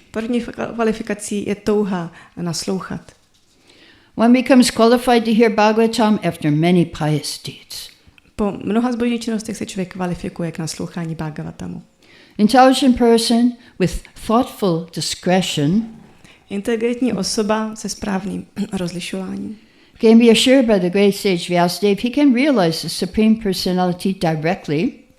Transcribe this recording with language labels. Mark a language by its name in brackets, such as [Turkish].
[Czech] První kvalifikací je touha naslouchat. [English] One becomes qualified to hear Bhagavatam after many pious deeds. [Czech] Po mnoha zbožných činnostech se člověk kvalifikuje k naslouchání Bhagavatamu. [English] Intelligent person with thoughtful discretion, [Czech] inteligentní osoba se správným rozlišováním, [English] can be assured by the great sage Vyasadeva he can realize the Supreme Personality directly.